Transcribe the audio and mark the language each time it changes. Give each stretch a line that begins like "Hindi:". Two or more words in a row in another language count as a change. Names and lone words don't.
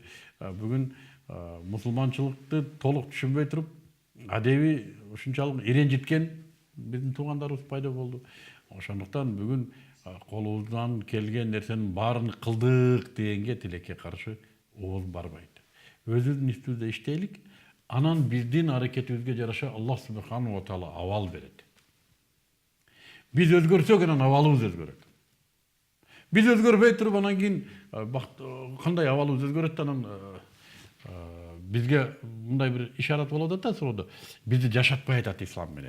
Kyrgyz: Бүгүн мусулманчылыкты толук түшүнбөй туруп, адеби ушунчалык иренжиткен биздин туугандарыбыз пайда болду. Ошондуктан бүгүн колубуздан келген нерсенин баарын кылдык дегенге тилекке каршы ооз барбайт. Өзүбүздүн үстүбүздө иштейлик, анан биздин аракетибизге жараша
Arabic: الله سبحانه وتعالى
Kyrgyz: абал берет. Биз өзгөрсөк, анан абалыбыз өзгөрөт. Биз өзгөрбөй туруп, анан кийин кандай абалыбыз өзгөрөт, анан бизге мындай бир ишарат болот да суроодо. Бизди жашатпай атат ислам менен.